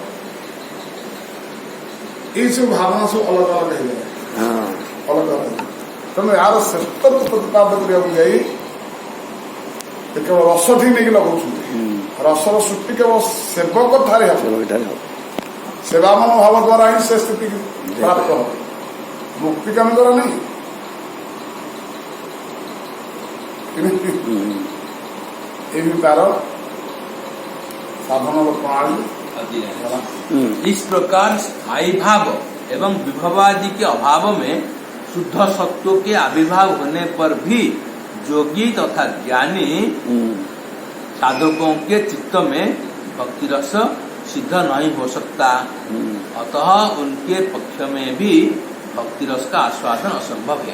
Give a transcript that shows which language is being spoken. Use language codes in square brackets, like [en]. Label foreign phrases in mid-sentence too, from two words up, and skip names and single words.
[or] ଏଇସବୁ ଭାବନା ସବୁ ଅଲଗା ଅଲଗା ହେଇଗଲା ଅଲଗା ଅଲଗା ତେଣୁ ଏହାର ଶ୍ରେଷ୍ଠତ୍ୱ ପ୍ରତିପାଦନ କରିବାକୁ ଯାଇ କେବଳ ରସ ଠିକ ନେଇକି ଲଗାଉଛନ୍ତି ରସର ସୃଷ୍ଟି କେବଳ ସେବକ ଠାରେ ହେବ ସେବା ମନୋଭାବ ଦ୍ୱାରା ହିଁ ସେ ସ୍ଥିତିକି ପ୍ରାପ୍ତ ହେବ ମୁକ୍ତି କାମ ଦ୍ୱାରା ନାହିଁ ଏମିତି ତାର ସାଧନ ପ୍ରଣାଳୀ। [hi] इस प्रकार स्थायी भाव एवं विभवादि के अभाव में शुद्ध सत्व के आविर्भाव होने पर भी योगी तथा ज्ञानी साधकों के चित्त में भक्ति रस सिद्ध नहीं हो सकता अतः उनके पक्ष में भी भक्ति रस का आस्वादन असंभव है।